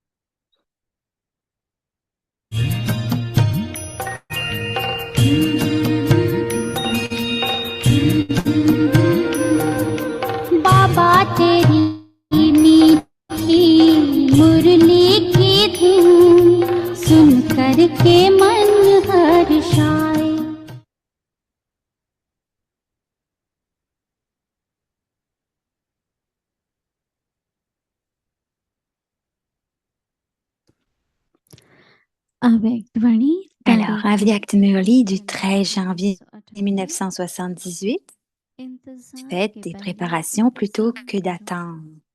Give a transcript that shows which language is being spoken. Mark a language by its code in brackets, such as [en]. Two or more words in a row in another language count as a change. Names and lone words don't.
[hi] बाबा तेरी मीठी मुरली की धुन सुन कर के मन हर्षाए। [fr] Avec Dwani, Alors, Avyak Murli du 13 janvier 1978, faites des préparations plutôt que d'attendre.